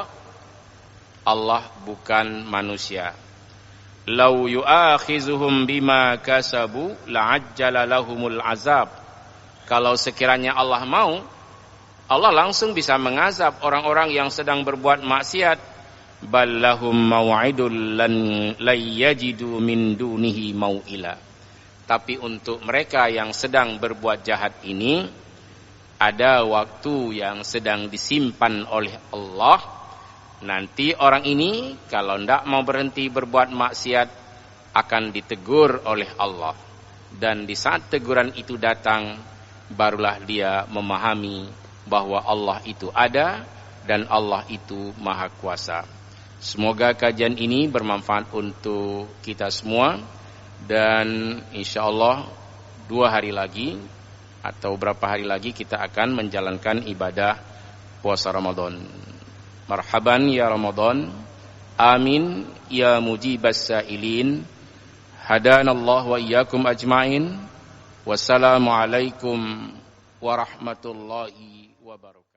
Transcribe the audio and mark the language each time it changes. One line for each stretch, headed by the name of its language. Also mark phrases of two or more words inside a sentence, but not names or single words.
Indonesian: Allah bukan manusia.
Arabic: لو يؤاخذهم بما كسبوا لعجل لهم العذاب.
Indonesian: Kalau sekiranya Allah mau, Allah langsung bisa mengazab orang-orang yang sedang berbuat maksiat.
Arabic: بل لهم موعد لن يجدوا من دونه موئلا.
Indonesian: Tapi untuk mereka yang sedang berbuat jahat ini, ada waktu yang sedang disimpan oleh Allah. Nanti orang ini kalau tidak mau berhenti berbuat maksiat akan ditegur oleh Allah. Dan di saat teguran itu datang, barulah dia memahami bahwa Allah itu ada dan Allah itu Maha Kuasa. Semoga kajian ini bermanfaat untuk kita semua. Dan insyaallah 2 hari lagi atau berapa hari lagi kita akan menjalankan ibadah puasa Ramadan.
Arabic: مرحبا يا رمضان آمين يا مجيب السائلين هدانا الله وإياكم أجمعين. والسلام عليكم ورحمة الله وبركاته.